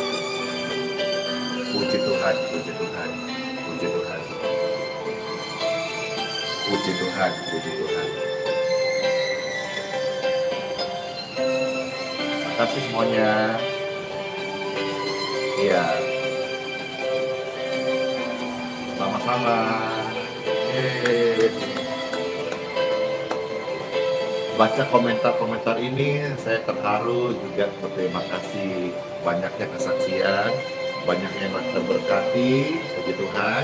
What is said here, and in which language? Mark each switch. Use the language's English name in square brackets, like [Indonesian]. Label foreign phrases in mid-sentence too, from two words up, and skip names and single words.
[Indonesian] Puji Tuhan, puji Tuhan, puji Tuhan. Puji Tuhan, puji Tuhan. Terima kasih semuanya. Iya. Sama-sama. Yeay. Baca komentar-komentar ini saya terharu, juga berterima kasih banyaknya kesaksian, banyaknya yang terberkati, puji Tuhan.